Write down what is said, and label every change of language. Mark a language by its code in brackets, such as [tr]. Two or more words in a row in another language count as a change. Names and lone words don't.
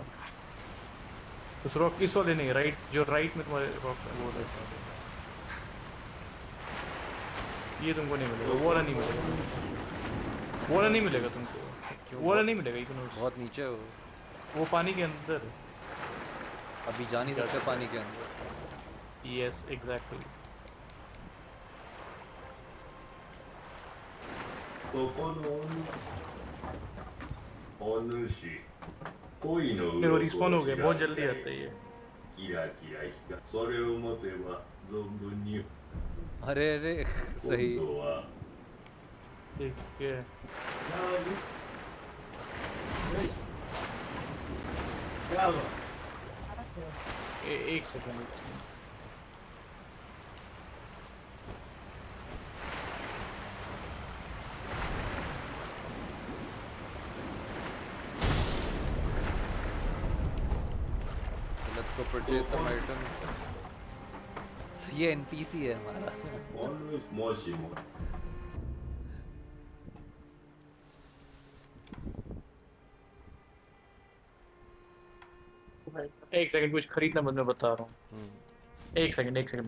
[hi] उस रॉक, इस वाले नहीं, राइट, जो राइट में तुम्हारे रॉक है वो राइट। ये तुमको नहीं मिलेगा, वो वाला नहीं मिलेगा, वो वाला नहीं मिलेगा तुमको, वो वाला नहीं मिलेगा। इग्नोर, बहुत नीचे हो। वो पानी के अंदर है। अभी जा नहीं सकते पानी के अंदर. [en] Yes, exactly. [ja] ここのお主恋の [hi] फिर वो रिस्पॉन हो गए, बहुत जल्दी आता है ये. [ja] キラキラ光それを持てば存分に [hi] अरे अरे [ja] 今 [hi] सही. [ja] 度は [hi] ठीक है. एक सेकंड. [en] So let's go purchase some items. [hi] So ये NPC है हमारा. [ja] お主もしも [hi] एक सेकंड, कुछ खरीदना बंद मैं बता रहा हूँ. एक सेकंड.